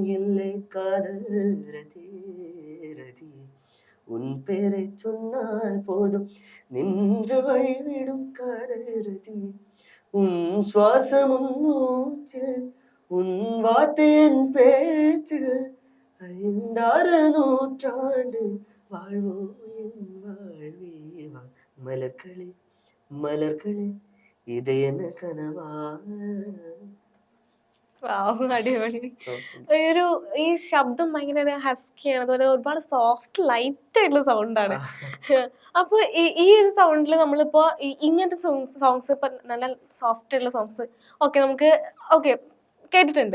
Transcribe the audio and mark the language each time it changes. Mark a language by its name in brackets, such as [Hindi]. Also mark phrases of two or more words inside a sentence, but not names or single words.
[Tamil] இல்லை காதல் ரதி ரதி உன் பேரை சொன்னால் போதும் நின்று வழிவிடும் காதல் ரதி உன் சுவாசம் உன் மூச்சில் உன் வார்த்தையின் பேச்சில் 5 நூற்றாண்டு வாழ்வோ என் வாழ்வீவா மலர்களே மலர்களே இது என்ன கனவா [Malayalam] വാവ്, അടിപൊളി. ഒരു ഈ ശബ്ദം ഭയങ്കര ഹസ്കിയാണ്, അതുപോലെ ഒരുപാട് സോഫ്റ്റ് ലൈറ്റ് ആയിട്ടുള്ള സൗണ്ടാണ്. അപ്പൊ ഈ ഒരു സൗണ്ടിൽ നമ്മളിപ്പോ ഇങ്ങനത്തെ സോങ്സ് ഇപ്പൊ നല്ല സോഫ്റ്റ് ആയിട്ടുള്ള സോങ്സ് ഓക്കെ നമുക്ക് ഓക്കെ കേട്ടിട്ടുണ്ട്.